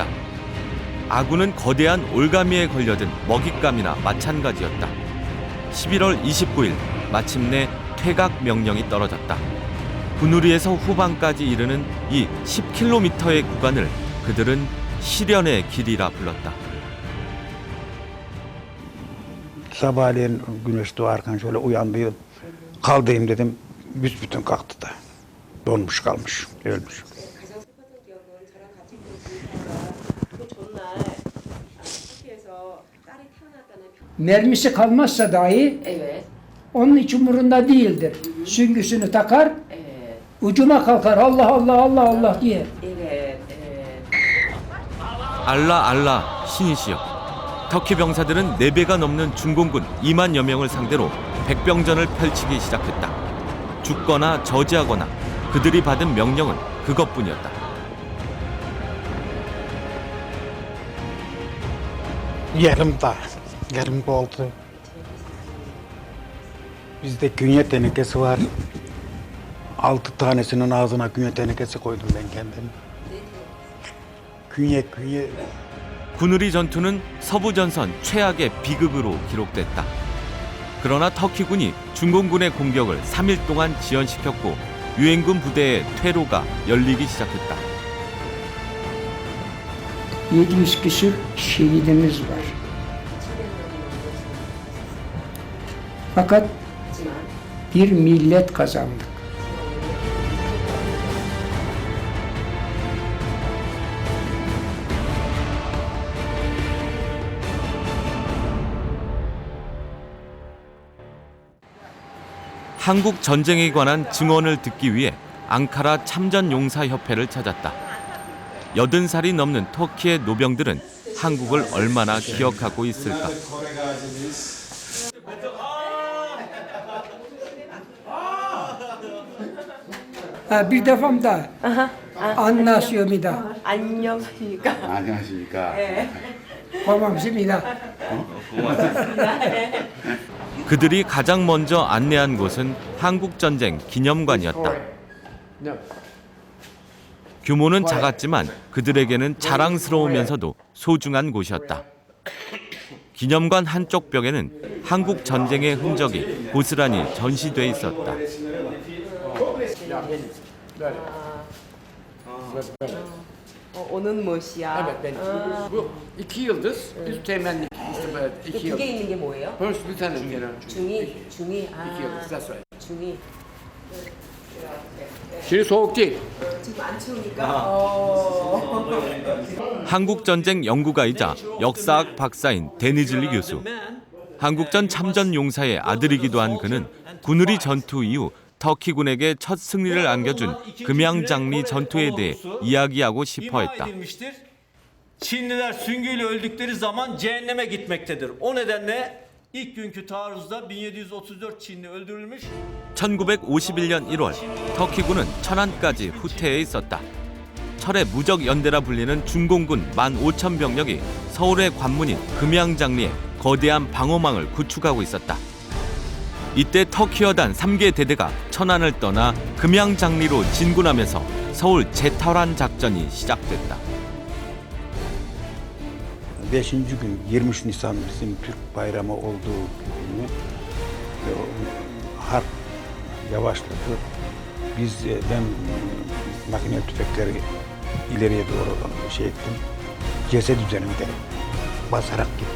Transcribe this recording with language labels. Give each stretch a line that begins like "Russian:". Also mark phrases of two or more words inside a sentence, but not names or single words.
Korean: 아군은 거대한 올가미에 걸려든 먹잇감이나 마찬가지였다. 11월 29일 마침내 퇴각 명령이 떨어졌다. 군우리에서 후방까지 이르는 이 10km의 구간을 그들은 실현의 길이라 불렀다.
Turkish: Sabahleyin güneş doğarken şöyle uyandım. Kaldayım dedim. Büsbütün kalktı da. Donmuş kalmış, ölmüş. Mermisi kalmazsa dahi Evet. onun hiç umurunda değildir. Süngüsünü takar, ucuma kalkar Allah Allah Allah Allah diye. Evet, evet.
Korean: 알라 알라 신이시여. 터키 병사들은 4배가 넘는 중공군 2만여 명을 상대로 백병전을 펼치기 시작했다. 죽거나 저지하거나 그들이 받은 명령은 그것뿐이었다.
Turkish: Yarım oldu. Bizde künye tenekesi var. 6 tanesinin ağzına künye tenekesi koydum ben kendim. Künye.
Korean: 군우리 전투는 서부 전선 최악의 비극으로 기록됐다. 그러나 터키군이 중공군의 공격을 3일 동안 지연시켰고 유엔군 부대의 퇴로가 열리기 시작했다.
Turkish: 700 küsür şehidimiz var. Fakat bir millet kazandık.
Korean: 한국 전쟁에 관한 증언을 듣기 위해 앙카라 참전용사협회를 찾았다. 80살이 넘는 터키의 노병들은 한국을 얼마나 기억하고 있을까?
Turkish: Bir defamda anlaşıyorumida.
Korean: 안녕하십니까? 안녕하십니까. 고맙습니다. 그들이 가장 먼저 안내한 곳은 한국전쟁 기념관이었다. 규모는 작았지만 그들에게는 자랑스러우면서도 소중한 곳이었다. 기념관 한쪽 벽에는 한국 전쟁의 흔적이 고스란히 전시돼 있었다. 오는 무엇이야?
Turkish: Bu 2 yıldız, üst temenni.
Korean: 그게 있는 게 뭐예요?
English: First Lieutenant General.
Korean: 중위.
English: 2 yıldız, that's right.
Korean: 중위.
Turkish: Şimdi soğuk değil.
Korean: 지금 안 추우니까. 한국전쟁 연구가이자 역사학 박사인 데니즐리 교수. 한국전 참전 용사의 아들이기도 한 그는 군우리 전투 이후 터키군에게 첫 승리를 안겨준 금양장리 전투에 대해 이야기하고 싶어 했다.
Turkish: Çinliler süngüyle öldükleri zaman cehenneme gitmektedir. O nedenle ilk günkü taarruzda 1734 Çinli öldürülmüş.
Korean: 1951년 1월 터키군은 천안까지 후퇴해 있었다. 철의 무적 연대라 불리는 중공군 15,000병력이 서울의 관문인 금양장리에 거대한 방어망을 구축하고 있었다. 이때 터키 여단 3개 대대가 천안을 떠나 금양장리로 진군하면서 서울 재탈환 작전이 시작됐다. 5.
Turkish: gün 23 Nisan bizim Türk bayramı olduğu günü harp yavaşladı. Ben makine tüfekleri ileriye doğru ettim. Ceset üzerinde basarak gittim.